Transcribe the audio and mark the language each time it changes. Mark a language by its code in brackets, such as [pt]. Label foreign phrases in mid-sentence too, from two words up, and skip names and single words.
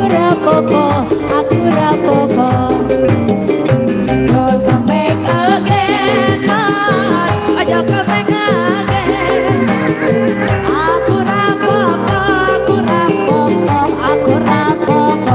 [jv] rapopo, aku rapopo. [en] Don't come back again, aja come back again. [jv] Aku rapopo, aku rapopo, aku rapopo.